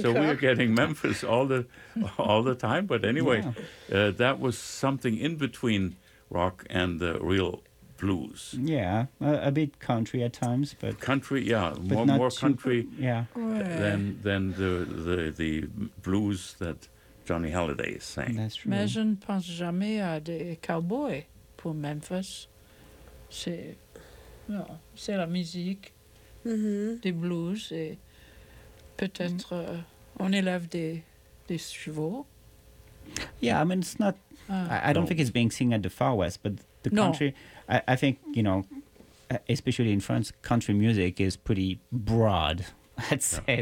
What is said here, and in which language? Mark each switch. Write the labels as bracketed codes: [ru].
[en] So we are getting Memphis all the time. But anyway, yeah. That was something in between rock and the real blues. Yeah, a bit country at times, but country, yeah, more country, too, yeah, than the blues that Johnny Halliday is saying. That's true. [fr] Mais je ne pense jamais à des cowboys pour Memphis. C'est la musique, mm-hmm. des blues, et peut-être on élève des chevaux. [en] Yeah, I mean, it's not... I don't think it's being seen at the Far West, but the country... No. I think, you know, especially in France, country music is pretty broad, I'd say.